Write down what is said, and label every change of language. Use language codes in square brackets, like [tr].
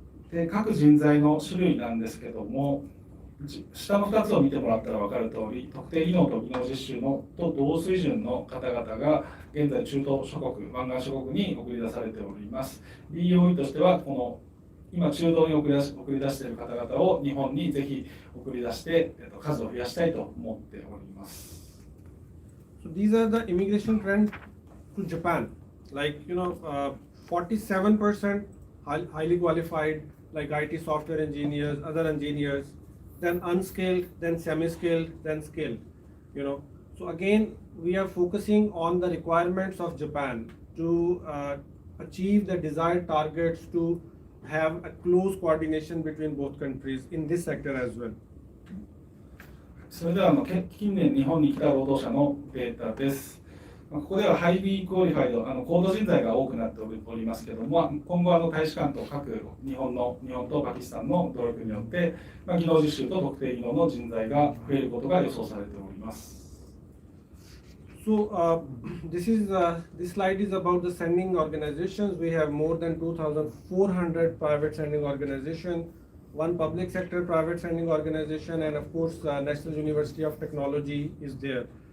[ja] で、各人材の種類なんですけども、下の2つを見てもらったら分かる通り、特定技能と技能実習のと同水準の方々が現在中東諸国、湾岸諸国に送り出されております。 BOE としてはこの今中東に送り出している方々を日本にぜひ送り出して数を増やしたいと思っております。 [en] So these are the immigration trend to Japan. Like 47% highly qualified, like IT software engineers, other engineers, then unskilled, then semi-skilled, then skilled. So again, we are focusing on the requirements of Japan to achieve the desired targets to have a close coordination between both countries in this sector as well. [ja] それでは近年日本に来た労働者のデータです。ここではハイリークオリファイド、高度人材が多くなっておりますけども、今後大使館と各日本とパキスタンの努力によって、技能実習と特定技能の人材が増えることが予想されております。 [en] So this slide is about the sending organizations. We have more than 2,400 private sending organizations, one public sector private sending organization, and of course National University of Technology is there.